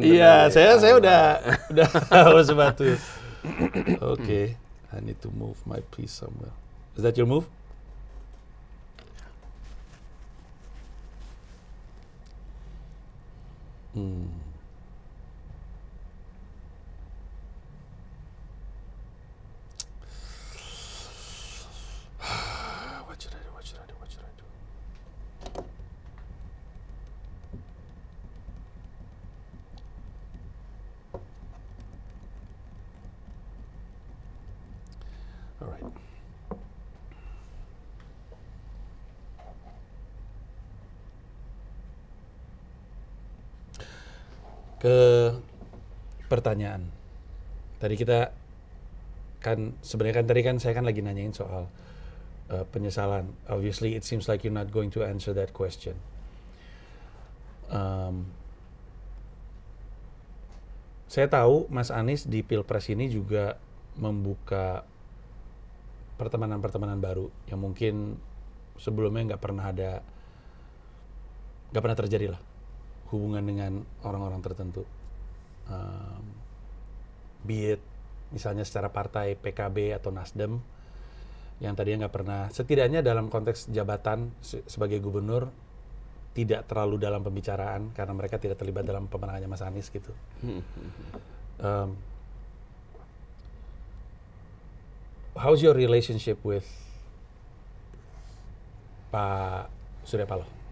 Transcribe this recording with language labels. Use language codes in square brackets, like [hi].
[id] Iya, saya udah harus sepatu. [en] Okay, I need to move my piece somewhere. Is that your move? What should I do? What should I do? What should I do? All right. [id] Ke pertanyaan. Tadi kita kan sebenarnya kan tadi kan saya kan lagi nanyain soal penyesalan. [en] Obviously it seems like you're not going to answer that question. [id] Saya tahu Mas Anies di Pilpres ini juga membuka pertemanan-pertemanan baru yang mungkin sebelumnya nggak pernah terjadi lah hubungan dengan orang-orang tertentu, be it misalnya secara partai PKB atau Nasdem yang tadinya nggak pernah, setidaknya dalam konteks jabatan sebagai gubernur tidak terlalu dalam pembicaraan karena mereka tidak terlibat dalam pemenangannya Mas Anies gitu. [en] How's your relationship with Pak Surya Paloh?